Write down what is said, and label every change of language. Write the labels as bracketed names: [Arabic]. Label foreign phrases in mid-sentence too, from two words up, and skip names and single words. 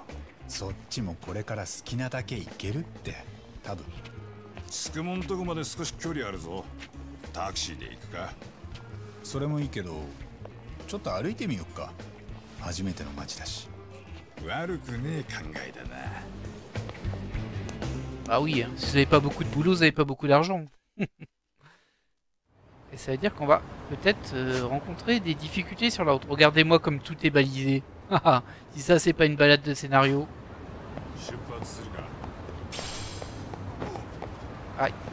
[Japanese] そっちもこれから好きなだけ行けるって、多分。つくもんとこまで少し距離あるぞ。タクシーで行くか。それもいいけど、ちょっと歩いてみよっか。初めての街だし。悪くねえ考えだな。 [French] Ah oui, hein. Si vous n'avez pas beaucoup de boulot, vous n'avez pas beaucoup d'argent. Et ça veut dire qu'on va peut-être rencontrer des difficultés sur la route. Regardez-moi comme tout est balisé. Si ça, c'est pas une balade de scénario. Aïe.